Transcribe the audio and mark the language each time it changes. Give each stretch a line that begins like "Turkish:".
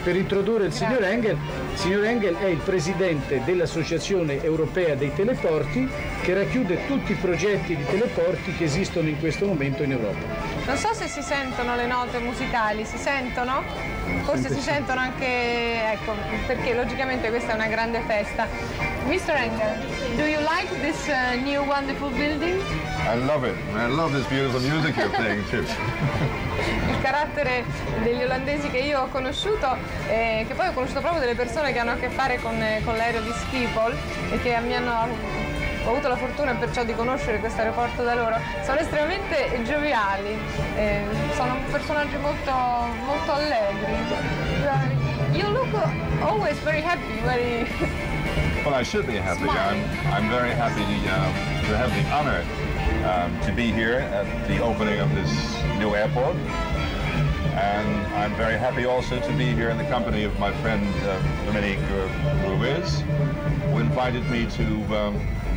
Italian: Per introdurre il signor Engel, è il presidente dell'Associazione Europea dei Teleporti, che racchiude tutti i progetti di teleporti che esistono in questo momento in Europa. Non so se si sentono le note musicali, si sentono? Forse si sentono anche, ecco, perché logicamente questa è una grande festa.
English: Mr. Engel, do you like this new wonderful building? I love this beautiful music you're playing too.
Italian: Il carattere degli olandesi che io ho conosciuto, che poi ho conosciuto proprio delle persone che hanno a che fare con l'aereo di Schiphol e che mi hanno... Ho avuto la fortuna perciò di conoscere questo aeroporto da loro. Sono estremamente gioviali, sono personaggi molto, molto allegri.
English: You look always very happy, very... Well, I should be happy. I'm very happy to have the honor to be here at the opening of this new airport. And I'm very happy also to be here in the company of my friend Dominique Ruiz, who invited me to...